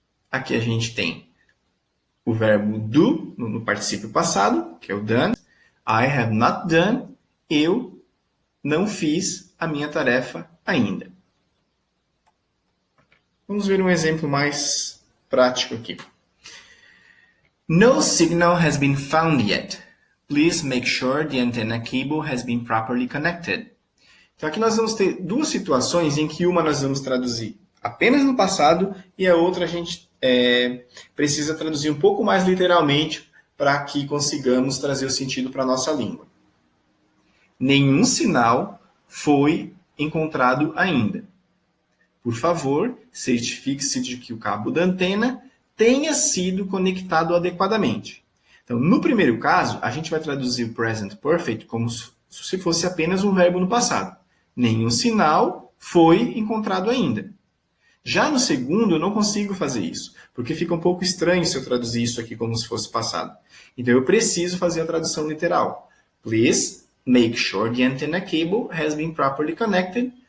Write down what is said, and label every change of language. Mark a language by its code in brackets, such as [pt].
[pt] Aqui a gente tem o verbo do, no particípio passado, que é o done. [en] I have not done. [pt] Eu não fiz a minha tarefa ainda. Vamos ver um exemplo mais prático aqui. [en] No signal has been found yet. Please make sure the antenna cable has been properly connected. [pt] Então aqui nós vamos ter duas situações em que uma nós vamos traduzir apenas no passado e a outra a gente precisa traduzir um pouco mais literalmente para que consigamos trazer o sentido para a nossa língua. Nenhum sinal foi encontrado ainda. Por favor, certifique-se de que o cabo da antena tenha sido conectado adequadamente. Então, no primeiro caso, a gente vai traduzir o present perfect como se fosse apenas um verbo no passado. Nenhum sinal foi encontrado ainda. Já no segundo, eu não consigo fazer isso, porque fica um pouco estranho se eu traduzir isso aqui como se fosse passado. Então, eu preciso fazer a tradução literal. [en] Please make sure the antenna cable has been properly connected.